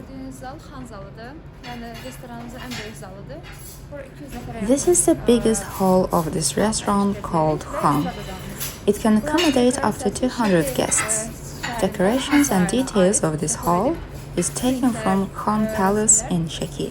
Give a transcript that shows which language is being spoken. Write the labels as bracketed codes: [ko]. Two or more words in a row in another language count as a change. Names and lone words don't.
[az] gördüyünüz zal xan zalıdır. Yəni restoranımızın ən böyük zalıdır. Bura 200 nəfərə [en] This is the biggest hall of this restaurant called Han. It can accommodate up to 200 guests. Decorations and details of this hall is taken from Khan Palace in Shaki.